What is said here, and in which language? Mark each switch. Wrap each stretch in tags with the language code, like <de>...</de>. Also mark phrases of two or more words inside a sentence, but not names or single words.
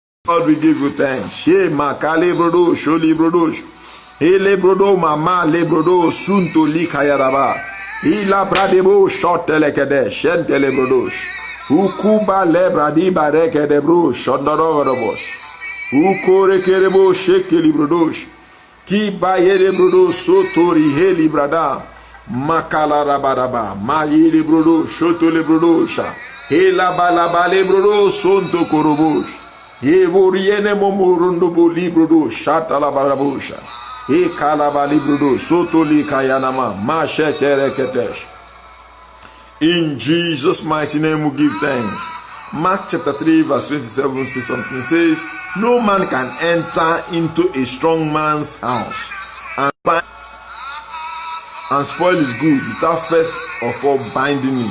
<en>Lord, we give you thanks. Shema kale brodo sholi brodosh. Ele brodo mama le brodo sunto likayaraba. Ila bradebo shotele kede shentele brodosh. Ukuba le bradi bareke de bro shondorogodobosh. Ukore kerebo shekeli brodosh. Ki bayere brodo sotori heli brada. Makala rabadaba. Mayele brodo shotole brodosha. Hela balabale brodo sonto korobosh. Yeboriene momorundo bo libro do shata la barabusha. E kalaba libro do soto li kayanama mashetere ketesh. In Jesus' mighty name we give thanks. Mark chapter 3 verse 27 says something. It says, no man can enter into a strong man's house and spoil his goods without first of all binding him.</en>